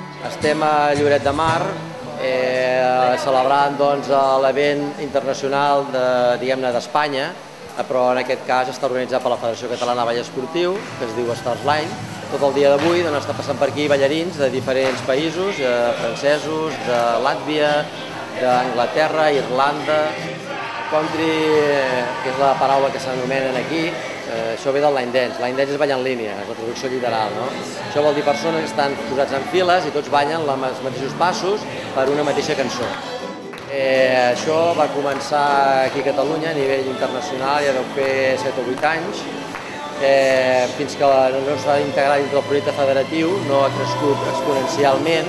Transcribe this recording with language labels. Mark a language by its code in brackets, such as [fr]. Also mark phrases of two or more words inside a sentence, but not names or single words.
[ca] Estem a Lloret de Mar, celebrant l'event internacional d'Espanya, però en aquest cas està organitzat per la Federació Catalana de Ball Esportiu, que es diu Stars Line. Tot el dia d'avui està passant per aquí ballarins de diferents països, francesos, de Làtvia, d'Anglaterra, Irlanda. Country, que és la paraula que s'anomenen aquí, això ve del [en] line dance. Line dance [ca] és ballar en línia, és la traducció literal. Això vol dir persones que estan posats en files i tots ballen els mateixos passos per una mateixa cançó. Això va començar aquí a Catalunya a nivell internacional, ja deu fer 7 o 8 anys, fins que no s'ha d'integrar dintre del projecte federatiu, no ha crescut exponencialment.